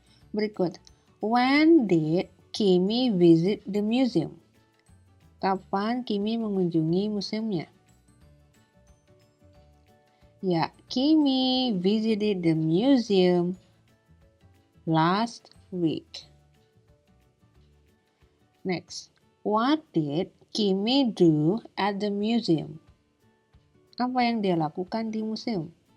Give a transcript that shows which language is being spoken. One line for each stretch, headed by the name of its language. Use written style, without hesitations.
English: Berikut, when did Kimi visit the museum?
Indonesian: Kapan Kimi mengunjungi museumnya?
English: Ya, Kimi visited the museum last week. Next, what did Kimi do at the museum?
Indonesian: Apa yang dia lakukan di museum?